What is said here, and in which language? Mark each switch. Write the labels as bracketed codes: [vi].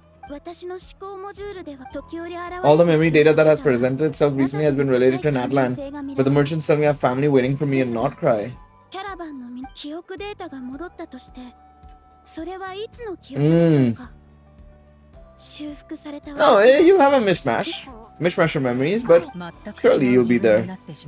[ja] 私の思考モジュールでは時折現れる。 [en] All the memory data that has presented itself recently has been related to Natlan, but the merchants tell me I have family waiting for me in Nod Krai. [ja] キャラバンの記憶データが戻ったとして、それはいつの記憶でしょうか。修復された。 [en] Oh, you have a mishmash of memories, but surely you'll be there.